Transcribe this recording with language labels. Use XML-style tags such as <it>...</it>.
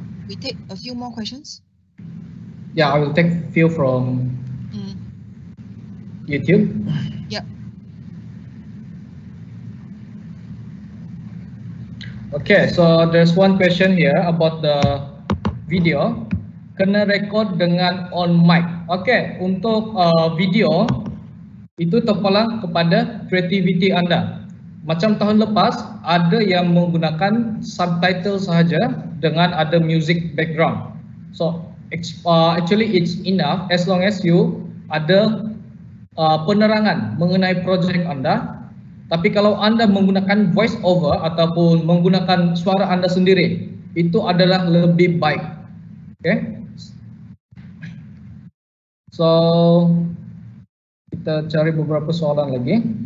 <en>We take a few more questions. Yeah, I will take a few from YouTube. Yep. Okay, so there's one question here about the video.</en> <ms>Kena record dengan on mic. Okay, untuk video itu terpulang kepada kreativiti anda. Macam tahun lepas, ada yang menggunakan subtitle sahaja dengan ada music background.</ms> <en>So actually it's enough as long as you</en> <ms>ada penerangan mengenai projek anda. Tapi kalau anda menggunakan voice over ataupun menggunakan suara anda sendiri, itu adalah lebih baik. Okay. So kita cari beberapa soalan lagi.</ms>